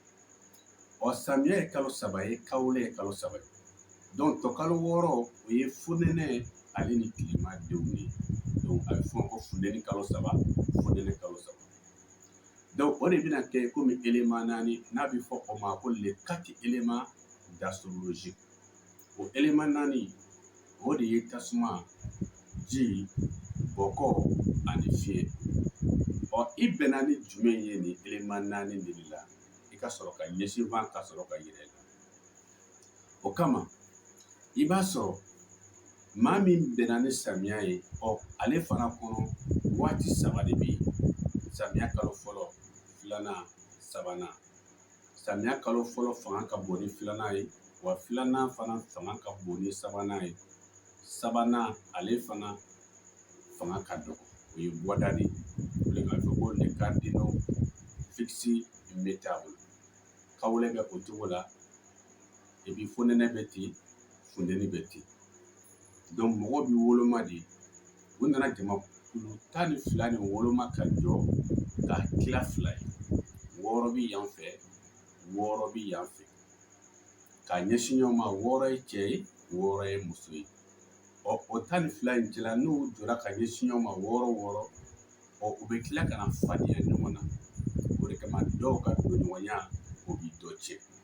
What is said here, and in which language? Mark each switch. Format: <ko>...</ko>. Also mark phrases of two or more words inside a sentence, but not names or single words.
<bm>samiya ye kalo 3 ye kawulɛ ye kalo 3 ye donc tɔ kalo 6 o ye funɛnɛ ale ni tilema denw ye donc a bɛ fɔ ko funtɛni kalo 3 funɛnɛ kalo 3 donc o de bɛna kɛ komi élément 4 n'a bɛ fɔ o ma ko</bm> <fr>les 4 éléments d'astrologie</fr> <bm>o élément 4 o de ye tasuma ji bɔkɔ ani fiɲɛ i bɛnna ni jumɛn ye nin élément 4 de la i ka sɔrɔ ka ɲɛsin fan ka sɔrɔ ka yɛlɛ la o kama i b'a sɔrɔ maa min bɛnna ni samiya ye ale fana kɔnɔ waati 3 de bɛ yen samiya kalo fɔlɔ 2nan 3nan samiya kalo fɔlɔ fanga ka bon ni 2nan ye wa 2nan fana fanga ka bon ni 3nan ye 3nan ale fana fanga ka dɔgɔ o ye bɔdani o de ka fɔ ko</bm> <fr>les cardinaux fixes immétables</fr> <bm>kawulɛ bɛ o cogo la</bm> <fr>et puis</fr> <bm>funɛnɛ bɛ ten funtɛni bɛ ten donc mɔgɔw bɛ woloma de u nana jamakulu 12 nin woloma ka jɔ ka tila 2 ye 6 bɛ yan fɛ 6 bɛ yan fɛ ka ɲɛsin ɲɔgɔn ma 6 ye cɛ ye 6 ye muso ye o 12 in cɛla n'u jɔra ka ɲɛsin ɲɔgɔn ma 6 u bɛ tila ka na fadenya ɲɔgɔn na o de kama dɔw ka donɲɔgɔnya o bɛ dɔ cɛ</bm>